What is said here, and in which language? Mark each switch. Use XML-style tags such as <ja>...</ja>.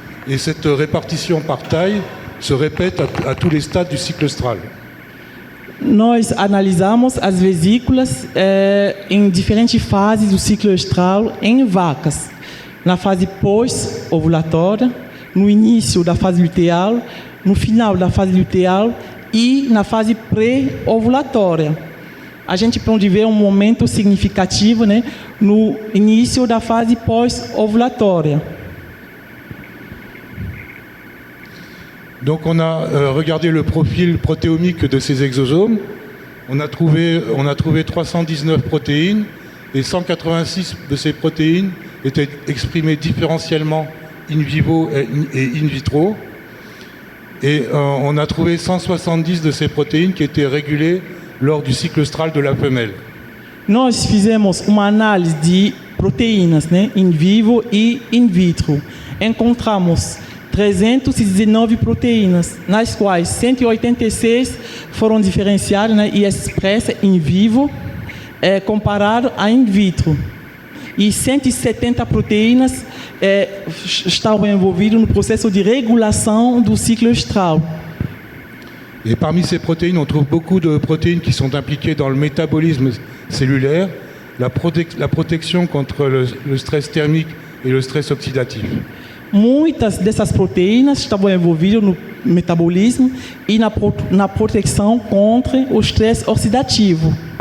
<fr>Et cette répartition par taille se répète à tous les stades du cycle œstral.</fr> <pt>Nós analisamos as vesículas em diferentes fases do ciclo œstral em vacas. Na fase pós-ovulatória, no início da fase luteal, no final da fase luteal e na fase pré-ovulatória. A gente pode ver um momento significativo, né, no início da fase pós-ovulatória.</pt> <fr>Donc on a regardé le profil protéomique de ces exosomes. On a trouvé 319 protéines et 186 de ces protéines étaient exprimées différentiellement in vivo et in vitro. Et on a trouvé 170 de ces protéines qui étaient régulées lors du cycle œstral de la femelle.</fr> <pt>Nós fizemos uma análise de proteínas, né, in vivo e in vitro. Encontramos 319 proteínas, nas quais 186 foram diferenciadas, né, e expressas in vivo, comparado a in vitro. E 170 proteínas estavam envolvidas no processo de regulação do ciclo œstral.</pt> <fr>Et parmi ces protéines, on trouve beaucoup de protéines qui sont impliquées dans le métabolisme cellulaire, la protection contre le stress thermique et le stress oxydatif.</fr> <pt>Muitas dessas proteínas estavam envolvidas no metabolismo e na proteção contra o estresse oxidativo.</pt>